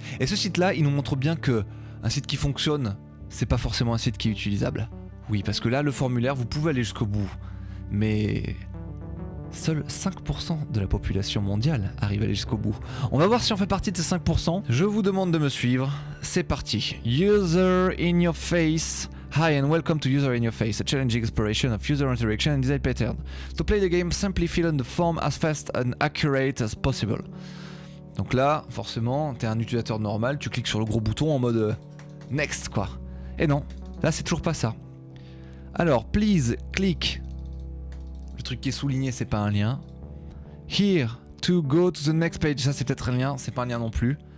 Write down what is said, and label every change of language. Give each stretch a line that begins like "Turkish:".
French: Et ce site-là, il nous montre bien que un site qui fonctionne, c'est pas forcément un site qui est utilisable. Oui, parce que là, le formulaire, vous pouvez aller jusqu'au bout. Mais seuls 5% de la population mondiale arrive à aller jusqu'au bout. On va voir si on fait partie de ces 5%. Je vous demande de me suivre. C'est parti. User in your face.
English: Hi and welcome to User in your face, a challenging exploration of user interaction and design pattern. To play the game, simply fill in the form as fast and accurate as possible.
French: Donc là, forcément, t'es un utilisateur normal, tu cliques sur le gros bouton en mode next quoi. Et non, là c'est toujours pas ça. Alors,
English: please click.
French: Le truc qui est souligné, c'est pas un lien.
English: Here to go to the next page.
French: Ça, c'est peut-être un lien, c'est pas un lien non plus.